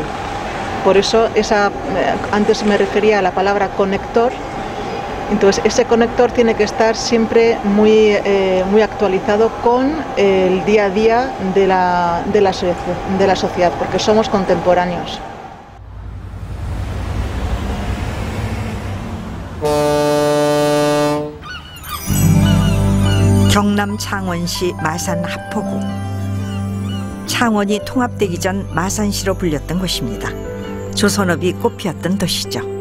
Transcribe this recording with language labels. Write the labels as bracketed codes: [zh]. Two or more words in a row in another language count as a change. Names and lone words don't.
[es] Por eso antes me refería a la palabra conector. Entonces ese conector tiene que estar siempre muy actualizado con el día a día de la sociedad, porque somos contemporáneos. [ko] 경남 창원시 마산 하포구. 창원이 통합되기 전 마산시로 불렸던 곳입니다. 조선업이 꽃피었던 도시죠.